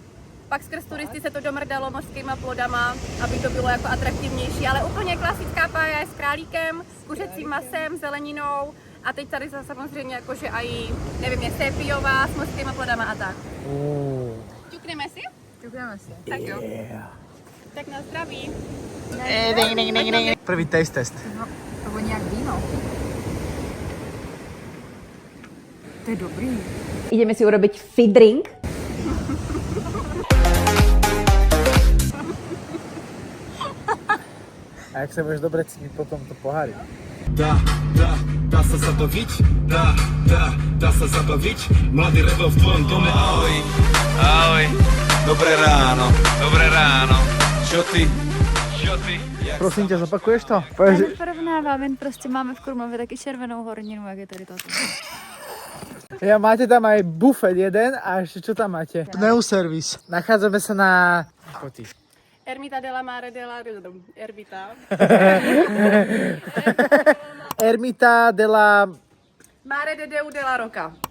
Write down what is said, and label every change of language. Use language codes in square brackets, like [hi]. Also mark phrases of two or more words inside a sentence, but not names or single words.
[cs] Pak skrz turisty se to domrdalo mořskýma plodama, aby to bylo jako atraktivnější, ale úplně klasická pája je s králíkem, kuřecím masem, zeleninou a teď tady samozřejmě jakože aj, nevím, je sépiová s mořskýma plodama a tak. Ťukneme si? Ťukneme si. Tak jo. Tak na zdraví. [sk] Prvý [en] taste test. [cs] No, to voní jak víno. To je dobrý. [sk] Ideme si urobiť fit drink. A jak sa budeš dobre cítiť potom to pohári. Dá sa zabaviť, dá sa zabaviť, mladý rebel v tvojom dome. Ahoj, dobré ráno, čo ty? Prosím ťa, zopakuješ to? [cs] Já neporovnávám, jen prostě máme v Krumlově taky červenou horninu, jak je tady toto. [sk] Ja, máte tam aj bufet jeden a ešte čo tam máte? Pneuservis. Nachádzame sa na... Ermita de la Mare de la Ermita. Ermita de la... Mare de Deu de la Roca.